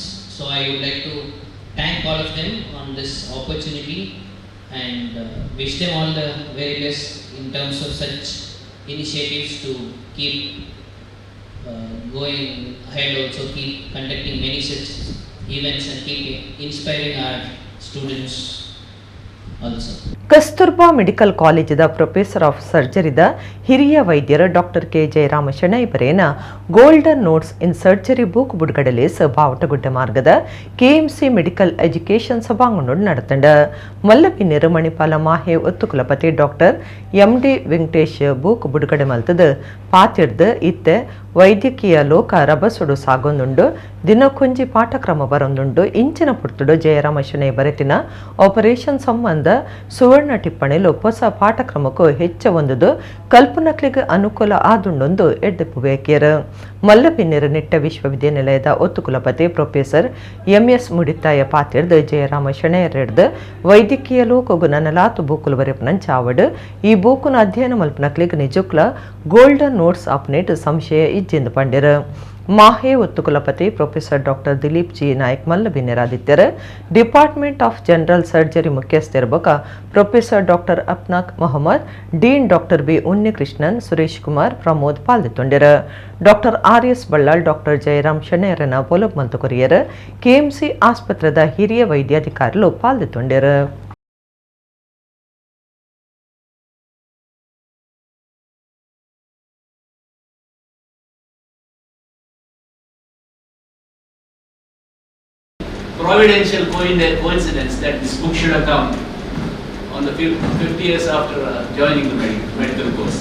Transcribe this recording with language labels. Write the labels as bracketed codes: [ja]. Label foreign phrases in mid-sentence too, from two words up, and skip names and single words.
[en] So I would like to thank all of them on this opportunity and wish them all the very best in terms of such initiatives to keep going ahead, also keep conducting many such events and keep inspiring our students also. [tcy] ಕಸ್ತೂರ್ಬಾ ಮೆಡಿಕಲ್ ಕಾಲೇಜಿದ [en] professor of surgery [tcy] ಹಿರಿಯ ವೈದ್ಯರು ಡಾಕ್ಟರ್ ಕೆ ಜಯರಾಮ ಶೆಣೈ ಬರೇನ ಗೋಲ್ಡನ್ ನೋಟ್ಸ್ ಇನ್ ಸರ್ಜರಿ ಬುಕ್ ಬಿಡುಗಡೆಲೆ ಬಾವಟಗುಡ್ಡ ಮಾರ್ಗದ ಕೆಎಂಸಿ [en] medical education [tcy] ಸಭಾಂಗಣೋಡು ನಡೆತಂಡ ಮಲ್ಲಪಿನ್ನಿರು ಮಣಿಪಾಲ ಮಾಹೆ ಒತ್ತು ಕುಲಪತಿ ಡಾಕ್ಟರ್ ಎಂಡಿ ವೆಂಕಟೇಶ್ ಬುಕ್ ಬಿಡುಗಡೆ ಮಲ್ತದ ಪಾತಿರ್ದು ಇತ್ತೆ ವೈದ್ಯಕೀಯ ಲೋಕ ರಭಸುಡು ಸಾಗೊಂದುಂಡು ದಿನಕೊಂಜಿ ಪಾಠಕ್ರಮ ಬರೊಂದುಂಡು ಇಂಚಿನ ಪುರ್ತುಡು ಜಯರಾಮ ಶೆಣೈ ಬರೆತಿನ ಆಪರೇಷನ್ ಸಂಬಂಧ ಸುವರ್ಣ ಟಿಪ್ಪಣಿಲು ಹೊಸ ಪಾಠಕ್ರಮಕ್ಕೂ ಹೆಚ್ಚ ಒಂದುದು ಕಲ್ಪನಕ್ಲಿಗೆ ಅನುಕೂಲ ಆದುಂಡೊಂದು ಎಡ್ಡೆಪ್ಪು ಬೇಕೇರು ಮಲ್ಲಪಿನ್ನಿರು ನಿಟ್ಟ ವಿಶ್ವವಿದ್ಯಾನಿಲಯದ ಒತ್ತು ಕುಲಪತಿ ಪ್ರೊಫೆಸರ್ ಎಂಎಸ್ ಮುಡಿತಾಯ ಪಾತಿರ್ದು ಜಯರಾಮ ಶೆಣೈಯರ್ದು ವೈದ್ಯಕೀಯ ಲೋಕಗು ನನಲಾತು ಬೂಕುಲು ಬರೆಪನಂಚಾವಡು ಈ ಬೂಕುನ ಅಧ್ಯಯನ ಮಲ್ಪನಕ್ಲಿಗೆ ನಿಜಕ್ಲ ಗೋಲ್ಡನ್ ನೋಟ್ಸ್ ಆಪ್ನೇಟ್ ಸಂಶಯ ಇಜ್ಜಿಂದು ಪಂಡಿರು ಮಾಹೆ ಒತ್ತು ಕುಲಪತಿ ಪ್ರೊಫೆಸರ್ ಡಾಕ್ಟರ್ ದಿಲೀಪ್ ಜಿ ನಾಯಕ್ ಮಲ್ಲಬಿನ್ನೆರಾದಿತ್ಯರು [en] department of general surgery [tcy] ಮುಖ್ಯಸ್ಥರಿರ್ಬೇಕ ಪ್ರೊಫೆಸರ್ ಡಾಕ್ಟರ್ ಅಪ್ನಾಕ್ ಮೊಹಮ್ಮದ್ ಡೀನ್ ಡಾಕ್ಟರ್ ಬಿ ಉನ್ನಿಕೃಷ್ಣನ್ ಸುರೇಶ್ ಕುಮಾರ್ ಪ್ರಮೋದ್ ಪಾಲ್ಗೊಂಡಿರು ಡಾಕ್ಟರ್ ಆರ್.ಎಸ್. ಬಳ್ಳಾಳ್ ಡಾಕ್ಟರ್ ಜಯರಾಮ್ ಶೆಣೈಯರನ ಪೊಲಬ್ ಮಂತುಕೊರಿಯರು ಕೆಎಂಸಿ ಆಸ್ಪತ್ರೆದ ಹಿರಿಯ ವೈದ್ಯಾಧಿಕಾರಿಗಳು ಪಾಲ್ಗೊಂಡಿರು. [en] Providential coincidence that this book should have come on the 50 years after joining the medical course.